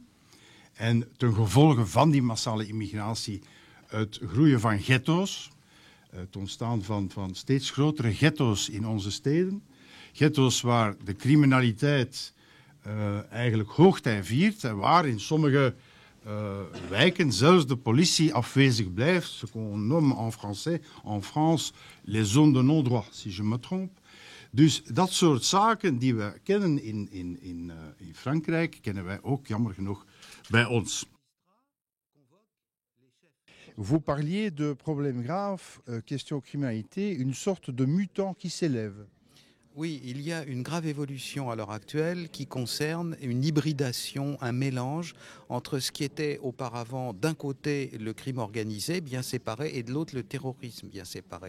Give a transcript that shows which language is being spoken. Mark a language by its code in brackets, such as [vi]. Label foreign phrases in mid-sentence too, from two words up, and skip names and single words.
[nl] En ten gevolge van die massale immigratie het groeien van ghetto's. Het ontstaan van steeds grotere ghetto's in onze steden. Ghetto's waar de criminaliteit eigenlijk hoogtij viert en waar in sommige wijken zelfs de politie afwezig blijft. [fr] Ce qu'on nomme en français, en France, les zones de non-droit, si je me trompe. [nl] Dus dat soort zaken die we kennen in Frankrijk, kennen wij ook jammer genoeg bij ons. [fr] Vous parliez de problèmes graves, question criminalité, une sorte de mutant qui s'élève. Oui, il y a une grave évolution à l'heure actuelle qui concerne une hybridation, un mélange entre ce qui était auparavant d'un côté le crime organisé bien séparé et de l'autre le terrorisme bien séparé.